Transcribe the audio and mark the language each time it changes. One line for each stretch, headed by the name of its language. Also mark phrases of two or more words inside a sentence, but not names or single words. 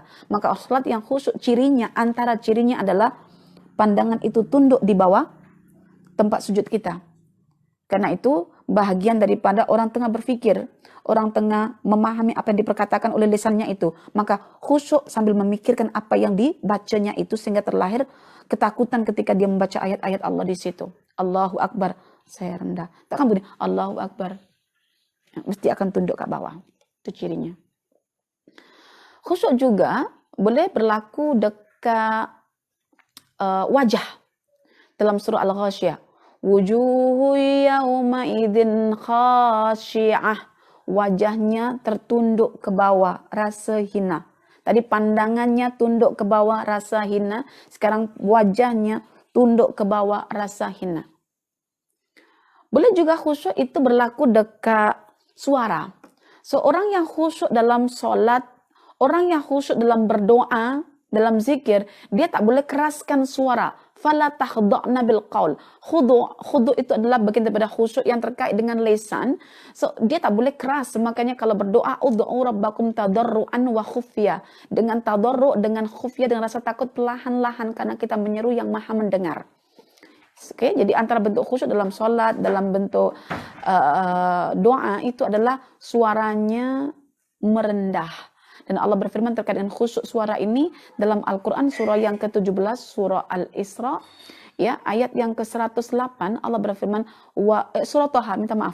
Malay: Maka salat yang khusyuk cirinya, antara cirinya adalah pandangan itu tunduk di bawah tempat sujud kita. Karena itu bahagian daripada orang tengah berfikir, orang tengah memahami apa yang diperkatakan oleh lisannya itu. Maka khusyuk sambil memikirkan apa yang dibacanya itu, sehingga terlahir ketakutan ketika dia membaca ayat-ayat Allah di situ.
Arabic: الله أكبر,
Malay: saya rendah. Takkan bunyi
Arabic: الله أكبر.
Malay: Mesti akan tunduk ke bawah. Itu cirinya. Khusyuk juga boleh berlaku dekat wajah. Dalam surah Al-Ghasyiyah.
Arabic: وجوه يومئذ خاشعة.
Malay: Wajahnya tertunduk ke bawah, rasa hina. Tadi pandangannya tunduk ke bawah, rasa hina. Sekarang wajahnya tunduk ke bawah, rasa hina. Boleh juga khusyuk itu berlaku dekat suara. Seorang yang khusyuk dalam solat, orang yang khusyuk dalam berdoa, dalam zikir, dia tak boleh keraskan suara.
Arabic: فلا تخضعن بالقول.
Malay: Khudu itu adalah bagian daripada khusyuk yang terkait dengan lisan. So dia tak boleh keras. Makanya kalau berdoa,
Arabic: ادعوا ربكم تضرعا وخفية.
Malay: Dengan tadarru, dengan khufya, dengan rasa takut perlahan-lahan, karena kita menyeru yang Maha mendengar. Oke, jadi antara bentuk khusyuk dalam solat, dalam bentuk doa itu adalah suaranya merendah. Dan Allah berfirman terkait dengan khusyuk suara ini dalam Al-Quran surah yang ke-17, surah Al-Isra, ya, ayat yang ke-108, Allah berfirman, surah Toha, minta maaf.